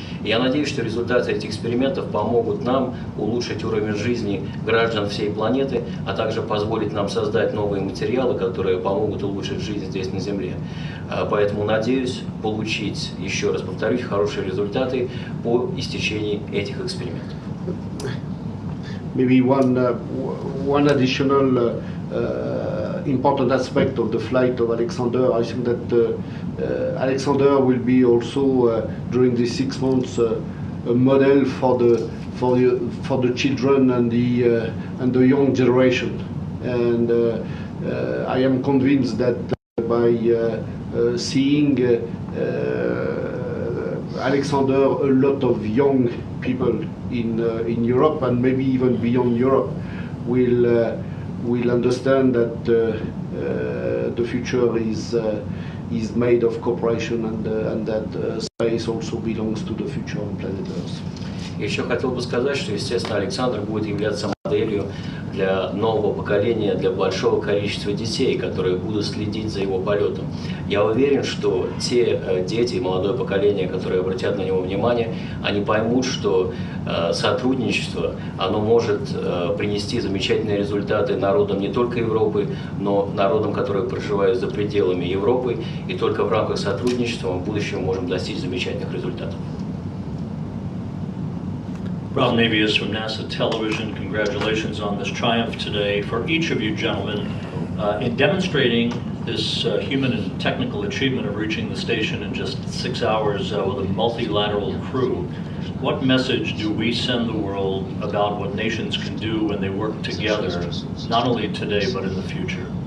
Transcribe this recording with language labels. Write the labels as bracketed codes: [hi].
[ru] И я надеюсь, что результаты этих экспериментов помогут нам улучшить уровень жизни граждан всей планеты, а также позволить нам создать новые материалы, которые помогут улучшить жизнь здесь на Земле. Поэтому надеюсь получить, еще раз повторюсь, хорошие результаты по истечении этих экспериментов. [en] Maybe one additional important aspect of the flight of Alexander. I think that Alexander will be also during these 6 months a model for the children and the young generation, and I am convinced that by seeing Alexander, a lot of young people in Europe and maybe even beyond Europe will understand that the future is made of cooperation, and that space also belongs to the future on planet Earth. [ru] Еще хотел бы сказать, что, естественно, Александр будет являться моделью для нового поколения, для большого количества детей, которые будут следить за его полетом. Я уверен, что те дети, молодое поколение, которые обратят на него внимание, они поймут, что сотрудничество, оно может принести замечательные результаты народам не только Европы, но народам, которые проживают за пределами Европы, и только в рамках сотрудничества мы в будущем можем достичь замечательных результатов. [en] Rob Navius from NASA Television, congratulations on this triumph today for each of you gentlemen in demonstrating this human and technical achievement of reaching the station in just 6 hours with a multilateral crew. What message do we send the world about what nations can do when they work together, not only today but in the future?